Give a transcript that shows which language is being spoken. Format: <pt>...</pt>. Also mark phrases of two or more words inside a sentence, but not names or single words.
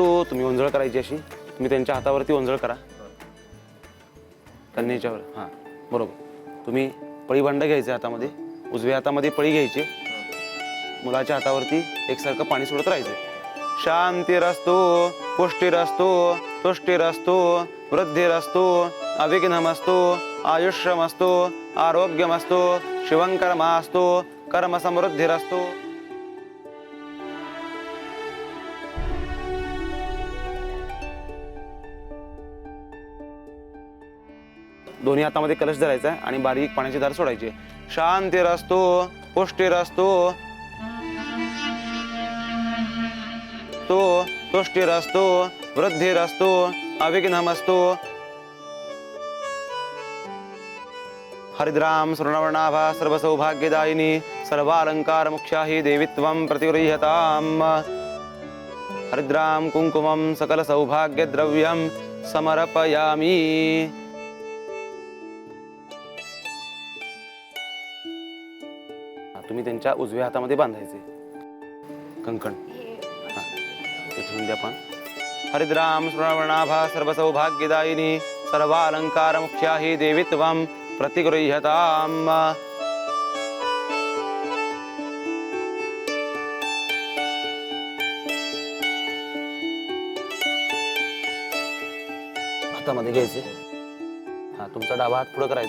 <mr>तुम्ही ओंजळ करायची अशी, तुम्ही त्यांच्या हातावरती ओंजळ करा, कन्येच्यावर। हां बरोबर। तुम्ही पळीभांडं घ्यायचं हातामध्ये, उजव्या हातामध्ये पळी घ्यायची, मुलाच्या हातावरती एकसारखं पाणी सोडत राहायचं।</mr> <sa>शांतिरस्तु पुष्टिरस्तु तुष्टिरस्तु वृद्धिरस्तु अविघ्नमस्तु आयुष्यमस्तु आरोग्यमस्तु शिवंकर्मास्तु कर्मसमृद्धिरस्तु।</sa> <mr>दोन्ही हातामध्ये कलश धरायचा आणि बारीक पाण्याची धार सोडायची।</mr> <sa>शांतिरस्तु पुष्टिरस्तु तुष्टिरस्तु वृद्धिरस्तु अविघ्नमस्तु। हरिद्राम स्वर्णवर्णाभा सर्वसौभाग्यदायिनी सर्वालंकार मुख्या हि देवीत्वं प्रतिगृह्यताम्। हरिद्राम कुंकुमं सकल सौभाग्यद्रव्यं समर्पयामि।</sa> <mr>तुम्ही त्यांच्या उजव्या हातामध्ये बांधायचे कंकण। हां ते ठेवून द्या पण।</mr> <sa>हरिद्राम स्वर्णवर्णाभा सर्वसौभाग्यदायिनी सर्वालंकार मुख्या हि देवीत्वं प्रतिगृह्यताम्।</sa> <mr>हातामध्ये घ्यायचे। हां तुमचा डावा हात पुढे करायचा।</mr>